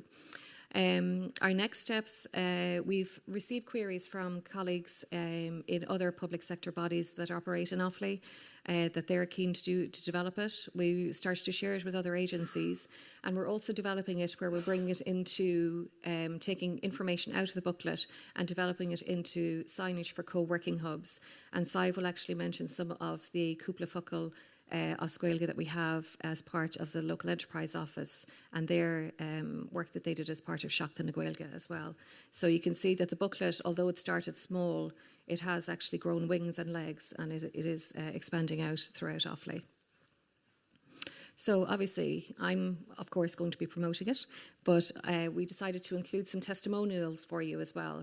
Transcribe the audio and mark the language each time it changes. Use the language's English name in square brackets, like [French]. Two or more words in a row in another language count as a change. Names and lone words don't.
[English] Our next steps, we've received queries from colleagues in other public sector bodies that operate in Offaly that they're keen to develop it. We started to share it with other agencies, and we're also developing it where we're bringing it into taking information out of the booklet and developing it into signage for co-working hubs. And Sive will actually mention some of the [Irish] cúpla focal Oscuelga [English] that we have as part of the local enterprise office and their work that they did as part of Seachtain na Gaeilge as well. So you can see that the booklet, although it started small, it has actually grown wings and legs, and it is expanding out throughout Offaly. So obviously I'm of course going to be promoting it, but we decided to include some testimonials for you as well.